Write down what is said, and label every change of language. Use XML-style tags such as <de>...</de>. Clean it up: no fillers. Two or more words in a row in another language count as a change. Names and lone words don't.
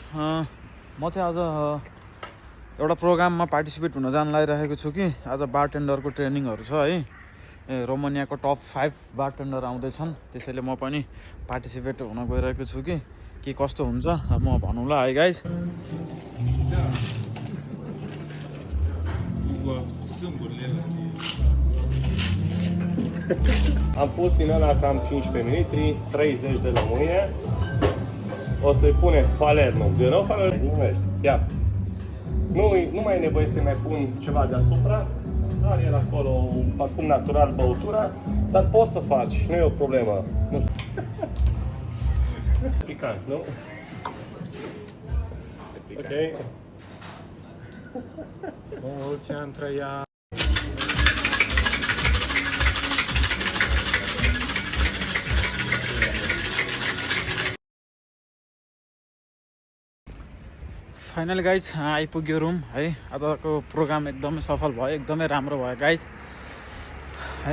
<ne>म चाहिँ आज एउटा प्रोग्राममा पार्टिसिपेट हुन जान लागिरहेको छु कि आज बारटेन्डरको ट्रेनिङहरू छ है। रोमानियाको</ne> <en>top 5 bartender</en> <ne>आउँदैछन्, त्यसैले म पनि पार्टिसिपेट हुन गइरहेको छु कि के कस्तो हुन्छ म भनौँला है गाइज।</ne> <ro>Am pus din ăla cam 15 litri, 30 de lămâie. O să-i punem falerno. De nou falerno numește. Ia. Nu mai e nevoie să mai pun ceva deasupra. Are el acolo un parfum natural, băutura. Dar poți să faci, nu e o problemă. Nu știu. Picant, nu? Ok. Mulți ani trăia.</ro> <en>finally guys</en> <ne>आइपुग्यो रुम है। आजको प्रोग्राम एकदमै सफल भयो, एकदमै राम्रो भयो गाइज है।</ne>